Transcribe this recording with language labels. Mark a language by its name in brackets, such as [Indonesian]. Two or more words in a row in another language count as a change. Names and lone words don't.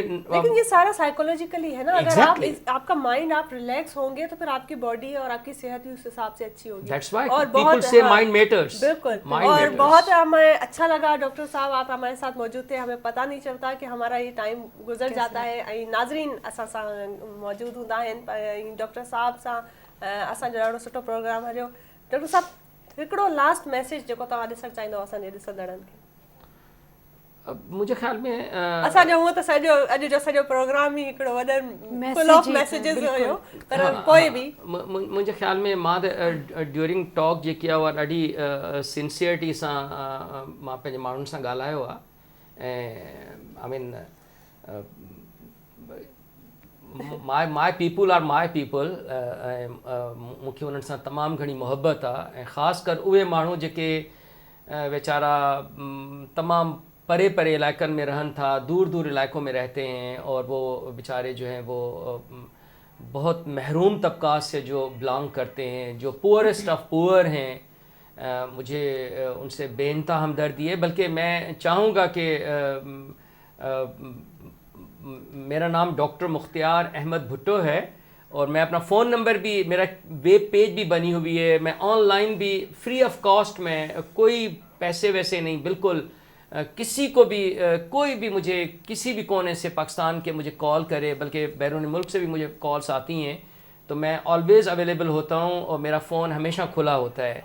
[Urdu] لیکن یہ سارا سائیکولوجیکلی ہے نا، اگر آپ کا مائنڈ آپ ریلیکس ہوں گے تو پھر آپ کی باڈی اور آپ کی صحت بھی اس حساب سے اچھی ہوگی. اور بہت [English] mind matters. [Urdu] بالکل. اور بہت ہمیں اچھا لگا ڈاکٹر صاحب آپ ہمارے ساتھ موجود تھے، ہمیں پتہ نہیں چلتا کہ ہمارا یہ ٹائم گزر جاتا ہے. [Sindhi] ناظرین اساں موجود ہوندا ہیں ڈاکٹر صاحب سان اساں جو ॾाढो सुठो प्रोग्राम हलियो. डॉक्टर साहब हिकिड़ो [English] last message [Sindhi] जेको तव्हां ॾिसणु चाहींदव असांजे ॾिसंदड़नि खे? मुंहिंजे ख़्याल में असांजो हूअं त सॼो अॼु जो सॼो प्रोग्राम ई हिकिड़ो वॾो [English] full of messages [Sindhi] हुयो, पर पोइ बि मुंहिंजे ख़्याल में मां त [English] during talk [Sindhi] जेकी आहे उहा ॾाढी सिंसियरिटी सां मां पंहिंजे माण्हुनि सां ॻाल्हायो आहे. [English] ऐं I mean my people are my people. [Sindhi] ऐं मूंखे उन्हनि सां तमामु घणी मुहबत आहे, ऐं ख़ासि कर उहे माण्हू जेके वेचारा तमामु परे परे इलाइक़नि में रहन था, [Urdu] دور دور علاقوں میں رہتے ہیں، اور وہ بیچارے جو ہیں وہ بہت محروم طبقات سے جو بلونگ کرتے ہیں، جو [English] poorest of poor [Urdu] ہیں، مجھے ان سے بے انتہا ہمدردی ہے. بلکہ میں چاہوں گا کہ میرا نام ڈاکٹر مختیار احمد بھٹو ہے، اور میں اپنا [English] phone number [Urdu] بھی، میرا [English] web page [Urdu] بھی بنی ہوئی ہے، میں آن لائن بھی [English] free of cost [Urdu] میں، کوئی پیسے ویسے نہیں، بالکل کسی کو بھی کوئی بھی مجھے کسی بھی کونے سے پاکستان کے مجھے کال کرے، بلکہ بیرون ملک سے بھی مجھے کالز آتی ہیں، تو میں [English] always available [Urdu] ہوتا ہوں اور میرا فون ہمیشہ کھلا ہوتا ہے.